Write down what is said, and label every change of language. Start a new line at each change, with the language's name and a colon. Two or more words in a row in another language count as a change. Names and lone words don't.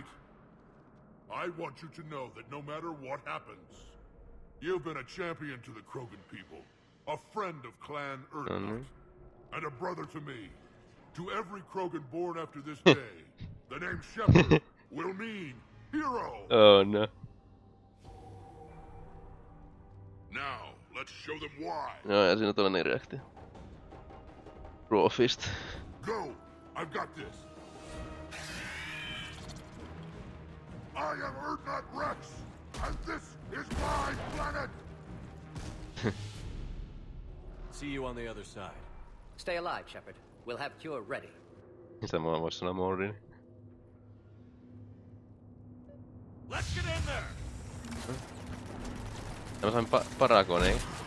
English: I want you to know that no matter what happens, you've been a champion to the Krogan people, a friend of Clan Erdnut, and a brother to me. To every Krogan born after this day, the name Shepard will mean hero! Oh no. Now, let's show them why.
Finnish: No, ja siinä on toinen reaktio.
English: Raw fist. Go! I've got this. I am Erdnut Rex, and this is my planet! See you on the other side. Stay alive, Shepard. We'll have cure ready.
Finnish: Sitä mua vois sanoa Mordin.
English: Let's get in there!
Finnish: Mä sain Paragonin.